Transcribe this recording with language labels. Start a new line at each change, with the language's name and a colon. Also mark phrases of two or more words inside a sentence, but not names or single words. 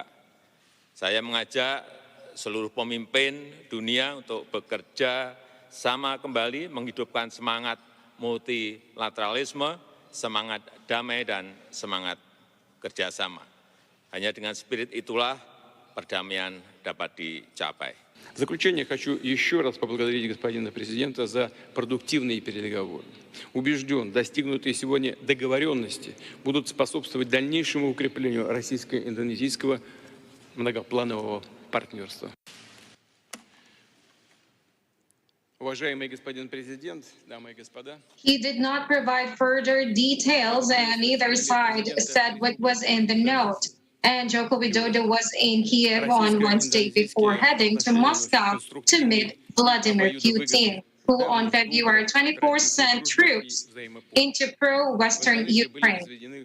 Indonesian: Saya mengajak seluruh pemimpin dunia untuk bekerja sama kembali menghidupkan semangat multilateralisme, semangat damai dan semangat kerjasama. Hanya dengan spirit itulah perdamaian dapat dicapai.
Russian: В заключение хочу еще раз поблагодарить господина президента за продуктивные переговоры. Убежден, достигнутые сегодня договоренности будут способствовать дальнейшему укреплению российско-индонезийского многопланового партнерства. Уважаемый господин президент, дамы и господа.
English: He did not provide further details, and neither side said what was in the note. And Joko Widodo was in Kiev on Wednesday before heading to Moscow to meet Vladimir Putin, who on February 24 sent troops into pro-Western Ukraine.